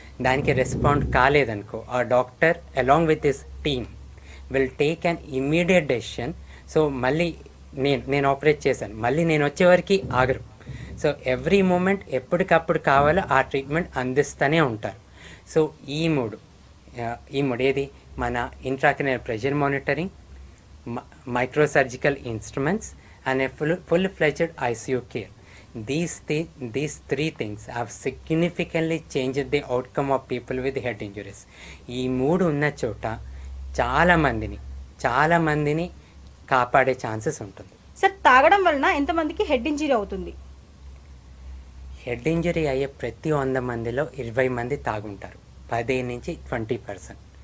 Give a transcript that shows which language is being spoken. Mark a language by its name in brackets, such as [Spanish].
[Telugu] దానికి రెస్పాండ్ కాలేదనుకో ఆ [English] Doctor along with this team will take an immediate decision. [Telugu] So మళ్ళీ నేను ఆపరేట్ చేశాను, మళ్ళీ నేను వచ్చేవరకు ఆగరు. [English] so every moment [Telugu] ఎప్పటికప్పుడు కావాలో ఆ ట్రీట్మెంట్ అందిస్తూనే ఉంటారు. సో ఈ మూడు ఏది మన intracranial pressure monitoring, [English] microsurgical instruments, and a full-fledged ICU care. These three things have significantly changed the outcome of people with head injuries. [Telugu] ఈ మూడు ఉన్న చోట చాలా మందిని కాపాడే ఛాన్సెస్ ఉంటుంది. సార్ తాగడం వలన ఎంతమందికి హెడ్ ఇంజరీ అవుతుంది? హెడ్ ఇంజరీ అయ్యే ప్రతి 100 మందిలో 20 మంది తాగుంటారు, 15 నుంచి 20%.